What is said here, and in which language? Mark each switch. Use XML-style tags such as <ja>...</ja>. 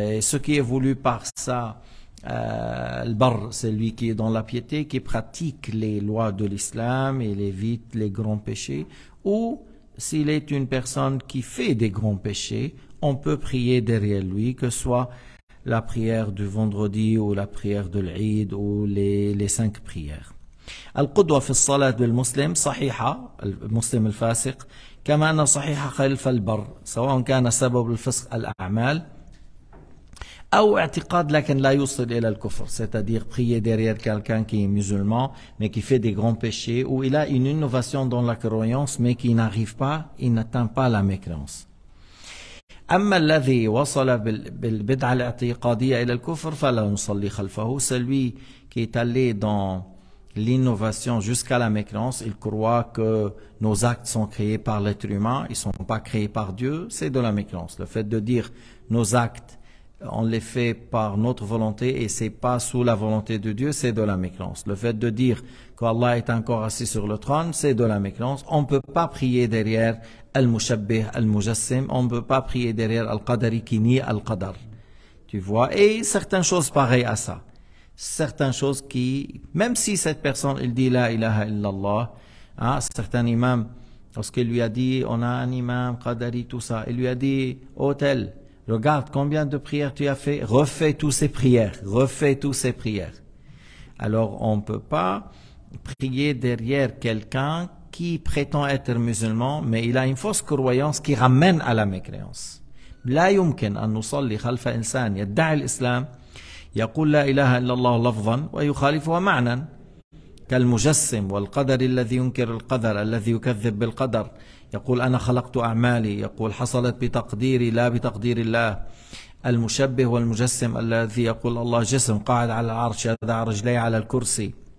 <fr>Ce qui est voulu par ça, le bar, c'est lui qui est dans la piété, qui pratique les lois de l'islam et évite les grands péchés, ou s'il est une personne qui fait des grands péchés, on peut prier derrière lui, que ce soit la prière du vendredi ou la prière de l'Eid ou les 5 prières.</fr> <ar>القدوة في الصلاة بالمسلم صحيحة، المسلم الفاسق، كما أن صحيحة خلف البر، سواء كان سبب الفسق الأعمال أو اعتقاد لكن لا يوصل إلى الكفر,</ar> <fr>c'est-à-dire prier derrière quelqu'un qui est musulman mais qui fait des grands péchés, ou il a une innovation dans la croyance mais qui n'arrive pas, il n'atteint pas la mécréance.</fr> <ar>أما الذي وصل بالبدعة الاعتقادية إلى الكفر فلا نصلي خلفه.</ar> <fr>Celui qui est allé dans l'innovation jusqu'à la mécréance, il croit que nos actes sont créés par l'être humain, ils ne sont pas créés par Dieu, c'est de la mécréance. Le fait de dire nos actes, on les fait par notre volonté et c'est pas sous la volonté de Dieu, c'est de la mécréance. Le fait de dire qu'Allah est encore assis sur le trône, c'est de la mécréance. On ne peut pas prier derrière Al-Mushabbih, Al-Mujassim, on ne peut pas prier derrière Al-Qadari qui nie Al-Qadar. Tu vois, et certaines choses pareilles à ça. Certaines choses qui, même si cette personne, il dit la ilaha illallah, hein, certains imams, lorsqu'il lui a dit, on a un imam, Qadari, tout ça, il lui a dit, oh tel, regarde combien de prières tu as fait, refais toutes ces prières, refais toutes ces prières. Alors on ne peut pas prier derrière quelqu'un qui prétend être musulman, mais il a une fausse croyance qui ramène à la mécréance.</fr> <ar>لا يمكن أن نصلي خلف إنسان يدعي الإسلام يقول لا إله إلا الله لفظا ويخالفها معنى كالمجسم والقدر الذي ينكر القدر الذي يكذب بالقدر يقول أنا خلقت أعمالي يقول حصلت بتقديري لا بتقدير الله المشبه والمجسم الذي يقول الله جسم قاعد على العرش يضع رجليه على الكرسي</ar>